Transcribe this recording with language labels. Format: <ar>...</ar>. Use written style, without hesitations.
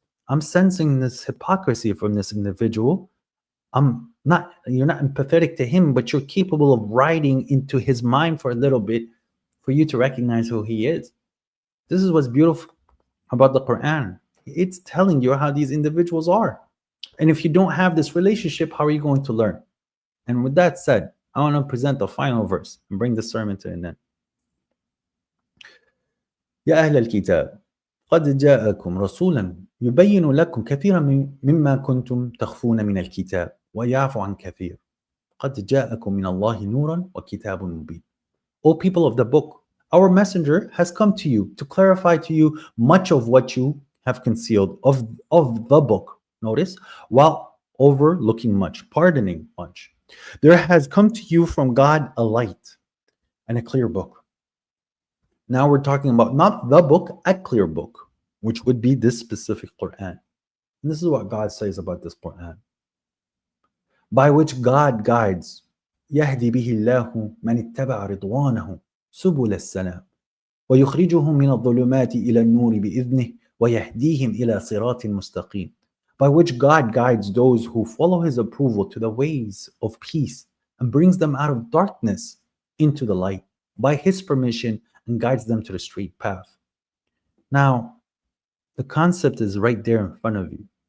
<en>I'm sensing this hypocrisy from this individual. You're not empathetic to him, but you're capable of riding into his mind for a little bit for you to recognize who he is. This is what's beautiful about the Quran. It's telling you how these individuals are. And if you don't have this relationship, how are you going to learn? And with that said, I want to present the final verse and bring the sermon to an end.</en> <ar>يا أهل الكتاب قد جاءكم رسولا يبين لكم كثيرا مما كنتم تخفون من الكتاب ويعفو عن كثير قد جاءكم من الله نورا وكتاب مبين.</ar> <en>O people of the book, our messenger has come to you to clarify to you much of what you have concealed of the book. Notice, while overlooking much, pardoning much. There has come to you from God a light and a clear book. Now we're talking about not the book, a clear book, which would be this specific Quran. And this is what God says about this Quran. By which God guides,</en> <ar>يهدي به الله من اتبع رضوانه سبل السلام ويخرجهم من الظلمات إلى النور بإذنه ويهديهم إلى صراط مستقيم.</ar> <en>By which God guides those who follow his approval to the ways of peace and brings them out of darkness into the light by his permission and guides them to the straight path. Now, the concept is right there in front of you.</en>